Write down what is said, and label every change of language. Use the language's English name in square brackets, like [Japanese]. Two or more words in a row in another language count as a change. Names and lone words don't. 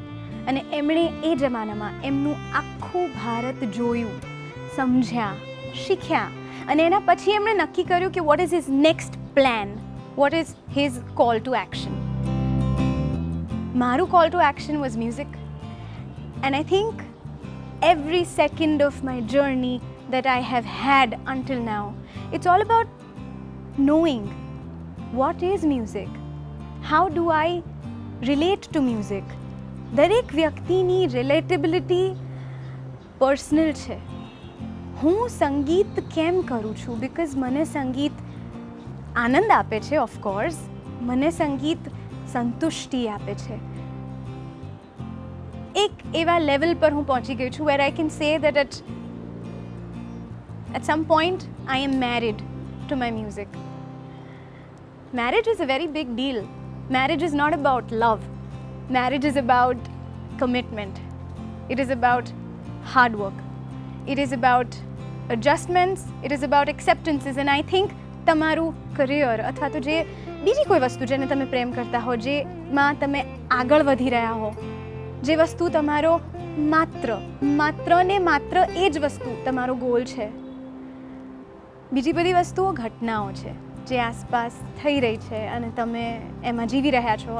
[Gujarati] અને એમણે એ જમાનામાં એમનું આખું ભારત જોયું, સમજ્યા, શીખ્યા, અને એના પછી એમણે નક્કી કર્યું કે [English] what is his next plan, what is his call to action. મારું call to action was music. And I think every second of my journey that I have had until now, it's all about knowing what is music, how do I relate to music. [Gujarati] દરેક વ્યક્તિની [English] relatability personal [Gujarati] છે. હું સંગીત કેમ કરું છું? બિકોઝ મને સંગીત આનંદ આપે છે, ઓફકોર્સ. મને સંગીત સંતુષ્ટિ આપે છે. એક એવા લેવલ પર હું પહોંચી ગઈ છું [English] where I can say that at some point I am married to my music. Marriage is a very big deal. Marriage is not about love. Marriage is about commitment. It is about hard work. It is about adjustments. It is about acceptances. And I think [Gujarati] તમારું કરિયર અથવા તો જે બીજી કોઈ વસ્તુ જેને તમે પ્રેમ કરતા હો, જેમાં તમે આગળ વધી રહ્યા હો, જે વસ્તુ તમારો માત્ર એ જ વસ્તુ તમારો ગોલ છે. બીજી બધી વસ્તુઓ ઘટનાઓ છે જે આસપાસ થઈ રહી છે અને તમે એમાં જીવી રહ્યા છો.